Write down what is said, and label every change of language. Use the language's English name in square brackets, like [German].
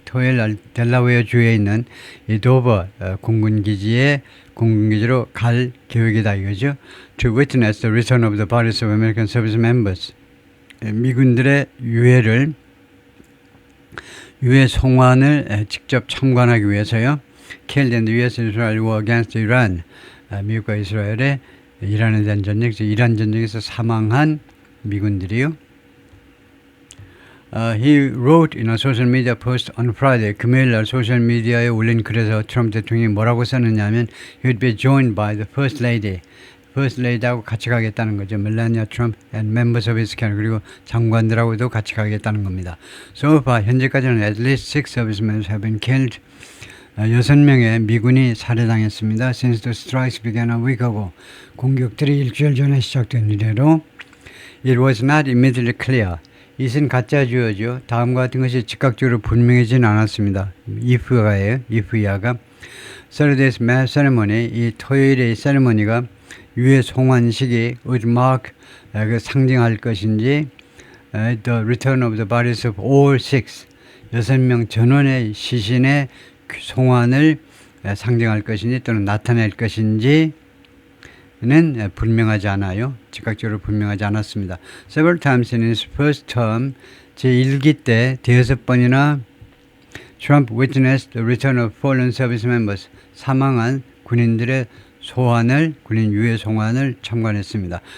[Korean] 토요일 날 델라웨어 주에 있는 이 도버 공군기지로 갈 계획이다 이거죠. [English] To witness the return of the bodies of American service members. [Korean] 미군들의 유해 송환을 직접 참관하기 위해서요. [English] Killed in the U.S.-Israel war against Iran. [Korean] 미국과 이스라엘의 이란에 대한 전쟁, 이란 전쟁에서 사망한 미군들이요. [English] He wrote in a social media post on Friday. [Korean] 금요일 날 소셜 미디어에 올린 글에서 트럼프 대통령이 뭐라고 썼느냐면 [English] He would be joined by the First Lady. [Korean] First Lady하고 같이 가겠다는 거죠. [English] 멜라니아 트럼프 and members of his cabinet. [Korean] 그리고 장관들하고도 같이 가겠다는 겁니다. [English] So far [Korean] 현재까지는 [English] at least 6 servicemen have been killed. [Korean] 6명의 미군이 살해당했습니다. [English] Since the strikes began a week ago. [Korean] 공격들이 일주일 전에 시작된 이래로 [English] It was not immediately clear. [Korean] 이은 가짜 주어죠. 다음과 같은 것이 즉각적으로 분명해지는 않았습니다. [English] if가예요. if야가 Saturday's mass ceremony. [Korean] 이 토요일의 세레머니가 유해 송환식이 [English] would mark [Korean] 상징할 것인지 [English] the return of the bodies of all [Korean] 6명 전원의 시신의 송환을 상징할 것인지 또는 나타낼 것인지는 분명하지 않아요. 즉각적으로 분명하지 않았습니다. [English] Several times in his first term [Korean] 제1기 때 대여섯 번이나 [English] Trump witnessed the return of fallen service members [Korean] 사망한 군인들의 군인 유해 송환을 참관했습니다.